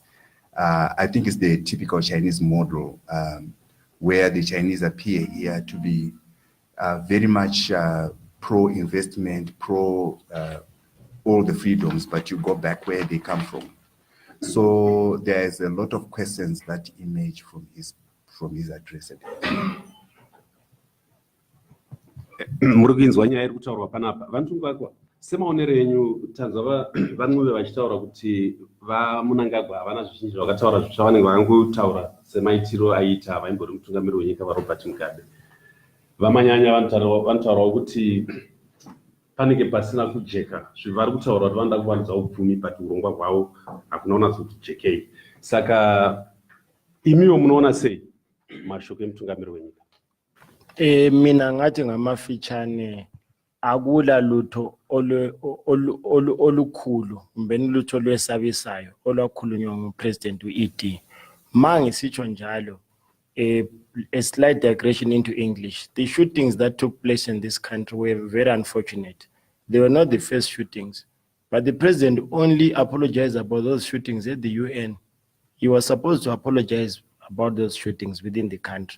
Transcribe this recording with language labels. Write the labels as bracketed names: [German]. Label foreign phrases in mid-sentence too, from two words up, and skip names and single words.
[English] I think it's the typical Chinese model where the Chinese appear here to be very much pro-investment, pro all the freedoms, but you go back where they come from. So there's a lot of questions that emerge from his address. [Shona] Muruginzwa nyaya iri kutaurwa panapa vanotungwa semaonero enyu tanzwa vamwe vachitaura kuti vaMunangagwa havana zvizhinji zvavakataura zvavanenge vakangotaura semaitiro aiita vaimbori mutungamiri wenyika vaRobert Mugabe. Vamanyanya vanotaurawo kuti panenge pasina kujeka zvivari kutaura kuti vanoda kuwanidza upfumi but urongwa hwavo hakuna kunatso kujekei. Saka imiwo munoona sei mashoko emutungamiri wenyika? [North Ndebele] Mina ngathi ngamafitshane akula lutho olukhulu mbeni lutho olwesabisayo olwakhulunywa ngupresident u-ED. Mangisitsho njalo [English] a slight digression into English. The shootings that took place in this country were very unfortunate. They were not the first shootings, but the president only apologized about those shootings at the UN. He was supposed to apologize about those shootings within the country.